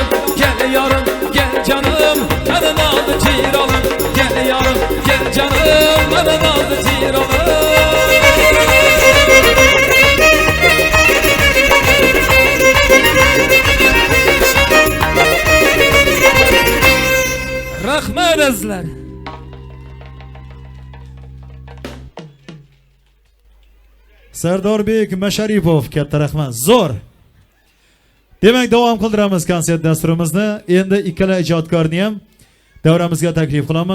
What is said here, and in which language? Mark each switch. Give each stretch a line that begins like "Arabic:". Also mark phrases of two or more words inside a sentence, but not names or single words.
Turkish: Gel yarım gel canım bana nazlı ciranım. Gel yarım gel canım bana nazlı ciranım.
Uzbek: Rahmet azlar. Sardorbek Masharipov katta rahmat. Zo'r. Demak, davom qildiramiz konsert dasturimizni. Endi ikkala ijodkorni ham davramizga taklif qilamiz.